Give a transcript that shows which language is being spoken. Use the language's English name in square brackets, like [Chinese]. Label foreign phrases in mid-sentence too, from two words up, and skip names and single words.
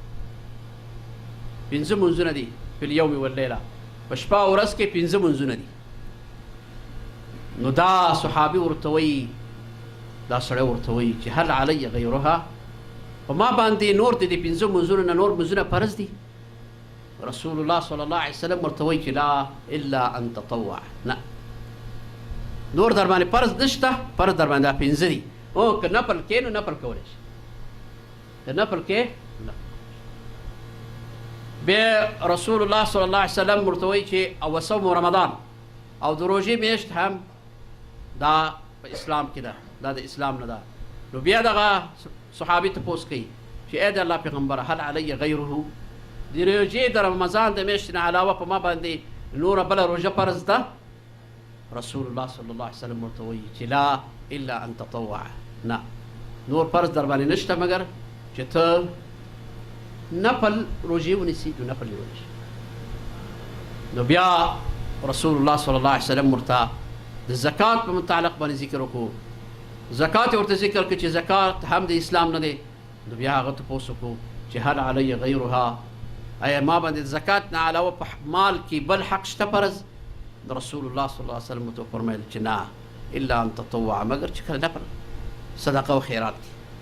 [Pashto] 5 منځونه دي په [Arabic] اليوم واللیله [Pashto] په شپه او ورځ کې 5 منځونه دي نو دا صحابي ورته وایي دا سړی ورته وایي چې [Arabic] هل علی غیرها [Pashto] په ما باندې نور د دې 5 منځونو نه نور منځونه فرض دي رسول الله [Arabic] صلی الله علیه وسلم [Pashto] ورته وایي چې [Arabic] لا الا ان تطوع [Pashto] نه نور در باندې فرض نشته فرض در باندې 5 دي او که نفل کې نو نفل کولی شي که نفل کې بیا رسول الله [Arabic] صلی الله علیه وسلم [Pashto] ورته وایي چې او [Arabic] صوم رمضان [Pashto] او د روژې میاشت هم دا په اسلام کې ده دا د اسلام نه ده نو بیا دغه صحابي تپوس کوي چې ای د الله پیغمبره [Arabic] هل علی غیره [Pashto] د روژې د رمضان د میاشتې نه علاوه په ما باندې نوره بله روژه فرض ده رسول الله [Arabic] صلی الله علیه وسلم [Pashto] ورته وایي چې [Arabic] لا الا ان تطوع [Pashto] نه نور فرض در باندې نشته مګر چې ته نفل روژې ونیسي نو نفل یې ونیسي نو بیا رسول الله [Arabic] صلی الله علیه وسلم [Pashto] ورته د زکات په متعلق باندې ذکر وکړو زکات یې ورته ذکر کړ چې زکات هم د اسلام نه دی نو بیا هغه تپوس وکړو چې [Arabic] هل علی غیرها [Pashto] آیا ما باندې د زکات نه علاوه په مال کې بل حق شته فرض رسول الله [Arabic] صلی الله علیه وسلم [Pashto] ورته وفرمیل چې نه [Arabic] الا ان تطوع [Pashto] مگر چې کله نفل صدقه و خیرات کی